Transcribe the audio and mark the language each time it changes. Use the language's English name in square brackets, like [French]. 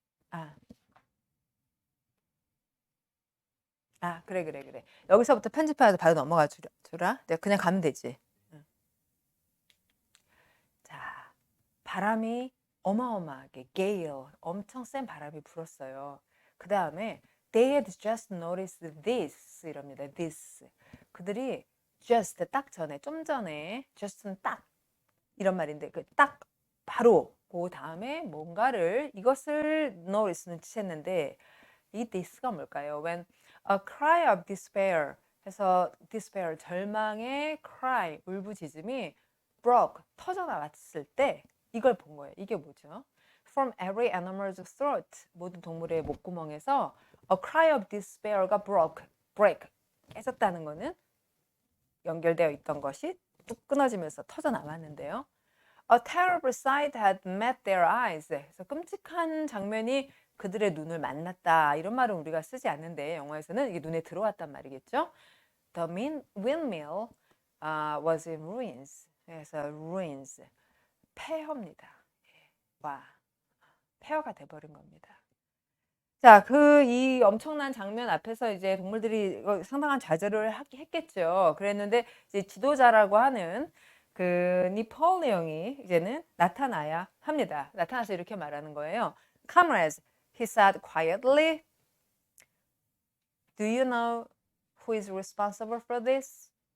[Korean] 아, 그래. 여기서부터 편집해서 바로 넘어가 주라. 내가 그냥 가면 되지. 자, 바람이 어마어마하게 gale, 엄청 센 바람이 불었어요. 그 다음에 [English] they had just noticed this [Korean] 이럽니다. [English] this. [Korean] 그들이 just 딱 전에, 좀 전에 just는 딱 이런 말인데 그 딱 바로 그 다음에 뭔가를 이것을 notice 눈치챘는데 이 this가 뭘까요? [English] When a cry of despair [Korean] 해서 despair 절망의 cry 울부짖음이 broke 터져 나왔을 때 이걸 본 거예요. 이게 뭐죠? [English] From every animal's throat [Korean] 모든 동물의 목구멍에서 [English] a cry of despair [Korean] 가 break 깨졌다는 거는 연결되어 있던 것이 뚝 끊어지면서 터져 나왔는데요. [English] A terrible sight had met their eyes. [Korean] 그래서 끔찍한 장면이 그들의 눈을 만났다. 이런 말은 우리가 쓰지 않는데 영어에서는 이게 눈에 들어왔단 말이겠죠. [English] The windmill was in ruins. [Korean] 그래서 ruins, 폐허입니다. 와, 폐허가 돼버린 겁니다. 자, 이 엄청난 장면 앞에서 이제 동물들이 상당한 좌절을 했겠죠. 그랬는데 이제 지도자라고 하는 그 니폴레옹이 이제는 나타나야 합니다. 나타나서 이렇게 말하는 거예요. [English] Comrades, he said quietly, do you know who is responsible for this?